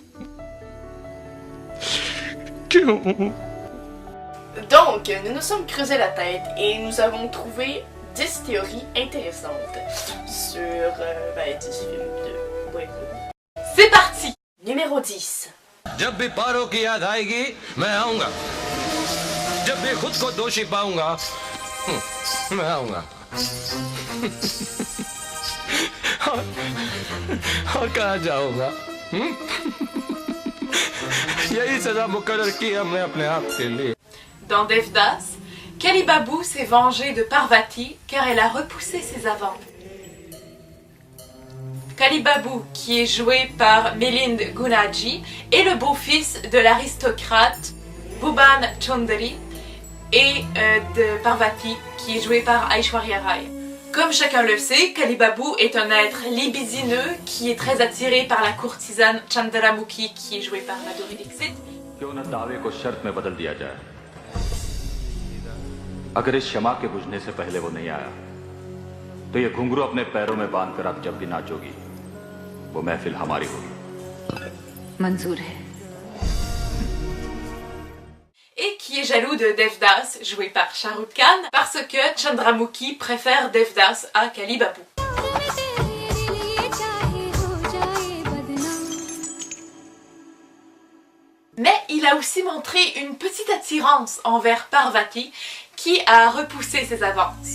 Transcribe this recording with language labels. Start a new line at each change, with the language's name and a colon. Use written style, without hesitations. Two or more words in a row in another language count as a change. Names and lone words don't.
French: Donc, nous nous sommes creusés la tête et nous avons trouvé 10 théories intéressantes sur 10 films de Bollywood. C'est parti! Numéro 10.
Hindi: जब भी पारों की याद आएगी मैं आऊंगा जब भी खुद को दोषी पाऊंगा मैं आऊंगा और कहाँ जाऊंगा यही सजा मुकर्रर की हमने अपने आप के लिए.
French: Dans Devdas, Kali Babu s'est vengé de Parvati car elle a repoussé ses avances. Kali Babu, qui est joué par Milind Gunaji, est le beau-fils de l'aristocrate Bhuban Chaudhary et de Parvati, qui est joué par Aishwarya Rai. Comme chacun le sait, Kali Babu est un être libidineux qui est très attiré par la courtisane Chandramukhi, qui est jouée par Madhuri Dixit.
Hindi: क्यों न दावे को शर्त में बदल दिया जाए. अगर इस क्षमा के बुझने से पहले वो नहीं आया तो ये घुंघरू अपने पैरों में बांधकर आप जब भी नाचोगी वो महफिल हमारी होगी. मंजूर है.
French: Et qui est jaloux de Devdas, joué par Shah Rukh Khan, parce que Chandramukhi préfère Devdas à Kali Babu. Mais il a aussi montré une petite attirance envers Parvati, qui a repoussé ses avances.